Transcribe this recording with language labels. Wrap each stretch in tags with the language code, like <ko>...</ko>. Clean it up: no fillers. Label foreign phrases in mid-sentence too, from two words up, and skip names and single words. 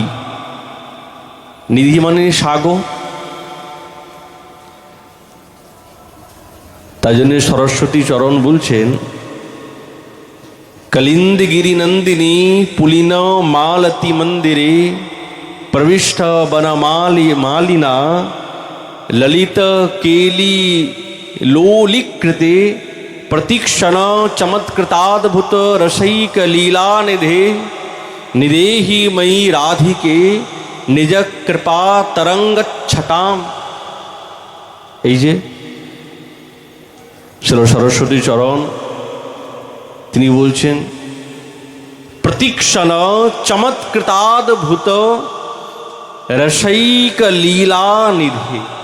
<bn>নিধি মানে সাগর। তাই জন্য সরস্বতী চরণ বলছেন কলিন্দগিরি</bn> <sa>নন্দিনী পুলিন মালতি মন্দিরে প্রবিষ্ট বনমালিনা ললিত কেলি লোলিकृते प्रतीक्षण चमत्कृताद्भुत रसैक लीला निधे निदेहि मयि राधिके निज कृपा तरंग छटाम।</sa> <bn>এই যে ছিল সরস্বতী চরণ, তিনি বলছেন</bn> <sa>প্রতীক্ষণ চমৎকৃতাদ্ভুত রসৈক লীলা নিধি।</sa>